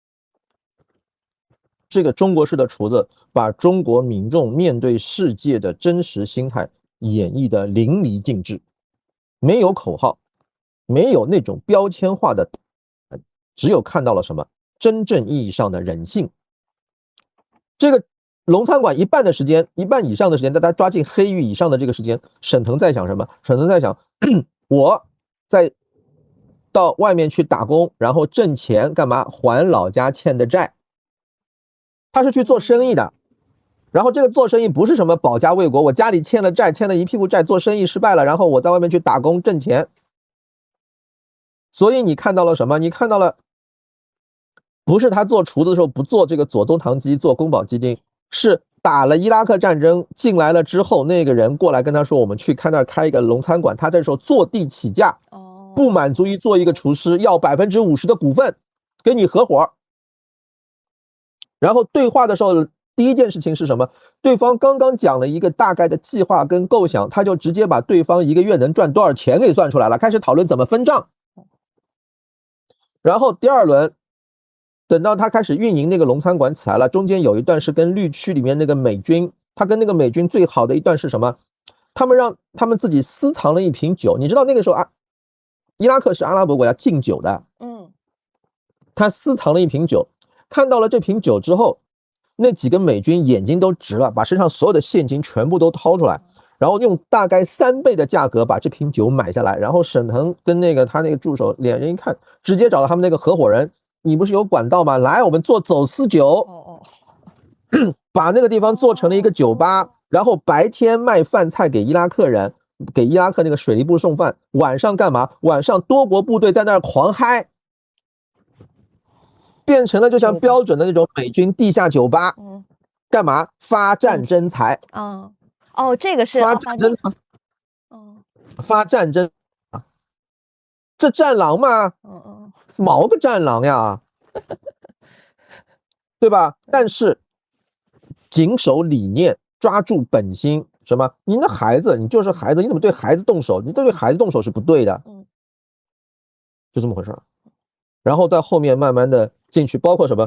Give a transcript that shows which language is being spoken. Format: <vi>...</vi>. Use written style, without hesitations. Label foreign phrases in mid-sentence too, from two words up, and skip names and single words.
<zh>這個中國式的廚子把中國民眾面對世界的真實心態演繹得淋漓盡致，沒有口號，沒有那種標籤化的，只有看到了什麼真正意義上的人性。這個龍餐館一半的時間，一半以上的時間，在他抓進黑獄以上的這個時間，沈騰在想什麼？沈騰在想，我在到外面去打工，然後掙錢幹嘛？還老家欠的債。他是去做生意的，然後這個做生意不是什麼保家衛國，我家裡欠了債，欠了一屁股債，做生意失敗了，然後我在外面去打工掙錢。所以你看到了什麼？你看到了，不是他做廚子的時候不做這個左宗棠雞，做宮保雞丁，是打了伊拉克戰爭進來了之後，那個人過來跟他說，我們去看那兒開一個龍餐館，他這時候坐地起價，不滿足於做一個廚師，要50%的股份跟你合夥。然後對話的時候，第一件事情是什麼？對方剛剛講了一個大概的計劃跟構想，他就直接把對方一個月能賺多少錢給算出來了，開始討論怎麼分賬。然後第二輪，等到他開始運營那個龍餐館起來了，中間有一段是跟綠區裡面那個美軍他跟那個美軍最好的一段是什麼？他們讓他們自己私藏了一瓶酒，你知道那個時候啊，伊拉克是阿拉伯國家禁酒的，他私藏了一瓶酒，看到了這瓶酒之後，那幾個美軍眼睛都直了，把身上所有的現金全部都掏出來，然後用大概3倍的價格把這瓶酒買下來，然後沈騰跟他那個助手两人一看，直接找到他们那個合夥人，你不是有管道嗎？來，我們做走私酒，把那個地方做成了一個酒吧，然後白天賣飯菜給伊拉克人，給伊拉克那個水利部送飯，晚上幹嘛？晚上多國部隊在那兒狂嗨，變成了就像標準的那種美軍地下酒吧，幹嘛？發戰爭財。這個是發戰爭財。發戰爭啊，這戰狼嗎？毛個戰狼呀，對吧？但是謹守理念，抓住本心，什麼？你的孩子，你就是孩子，你怎麼對孩子動手？你对孩子動手是不對的，就這麼回事。然後在後面慢慢的進去，包括什麼？</zh>